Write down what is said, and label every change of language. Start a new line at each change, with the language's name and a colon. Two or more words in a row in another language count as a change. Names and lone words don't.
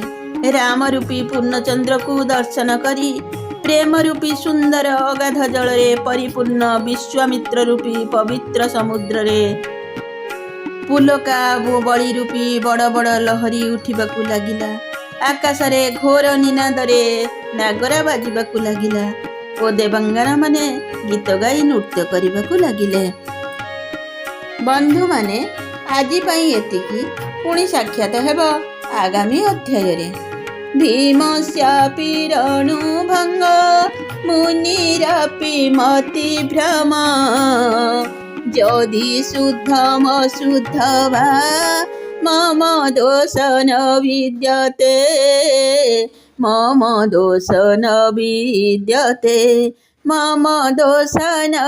Odia: ରାମ ରୂପୀ ପୂର୍ଣ୍ଣଚନ୍ଦ୍ର କୁ ଦର୍ଶନ କରି ପ୍ରେମ ରୂପୀ ସୁନ୍ଦର ଅଗାଧ ଜଳ ରେ ପରିପୂର୍ଣ୍ଣ ବିଶ୍ୱାମିତ୍ର ରୂପୀ ପବିତ୍ର ସମୁଦ୍ର ରେ ପୁଲକା ବଡ଼ି ରୂପୀ ବଡ଼ ବଡ଼ ଲହରୀ ଉଠିବାକୁ ଲାଗିଲା। ଆକାଶ ରେ ଘୋର ନିନାଦ ରେ ନାଗରା ବାଜିବାକୁ ଲାଗିଲା ଓ ଦେବାଙ୍ଗନା ମାନେ ଗୀତ ଗାଇ ନୃତ୍ୟ କରିବାକୁ ଲାଗିଲେ। ବନ୍ଧୁ ମାନେ ଆଜି ପାଇଁ ଏତିକି, ପୁଣି ସାକ୍ଷାତ ହେବ ଆଗାମୀ ଅଧ୍ୟାୟ ରେ।
Sanskrit: भीमस्यापि रणु भंग मुनिरापि मति भ्रम यदि शुद्धम शुद्ध वा मम दोष न विद्यते मम दोष न विद्यते मम दोष न